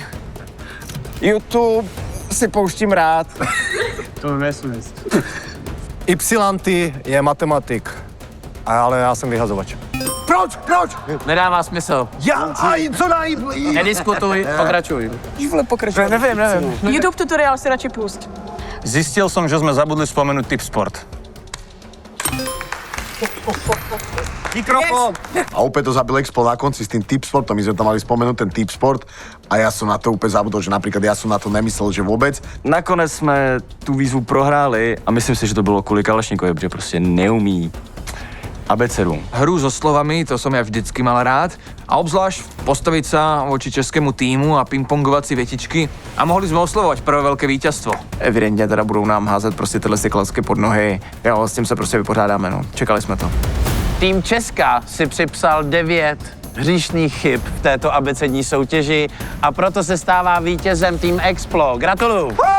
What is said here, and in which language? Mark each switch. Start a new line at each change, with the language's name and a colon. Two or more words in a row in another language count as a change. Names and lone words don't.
Czech: YouTube si pouštím rád. Ypsilanti je matematik, ale já jsem vyhazovač. Proč? Nedává smysl. Co daj? Nediskutuj, pokračuj. Nevím. YouTube tutoriál si radši pust.
Slovak: Zistil som, že sme zabudli spomenúť tip sport. Mikrofón! A opäť to zabil Expo na konci s tým tip sportom. My sme tam mali spomenúť ten tip sport a ja som na to úplne zabudol, že napríklad ja som na to nemyslel, že vôbec.
Czech: Nakonec jsme tu výzvu prohráli a myslím si, že to bylo kvůli Kalešníkovi, protože prostě neumí abecedu.
Slovak: Hru so slovami, to som ja vždycky mal rád. A obzvlášť postaviť sa voči českému týmu a pingpongovať si větičky. A mohli sme oslovovať prvé velké víťazstvo.
Czech: Evidentně teda budou nám házet prostě tyhle si klacky pod nohy. Jo, s tím se prostě vypořádáme, no. Čekali jsme to. Tým Česka si připsal 9 hříšných chyb v této abecední soutěži a proto se stává vítězem tým Explo. Gratuluju!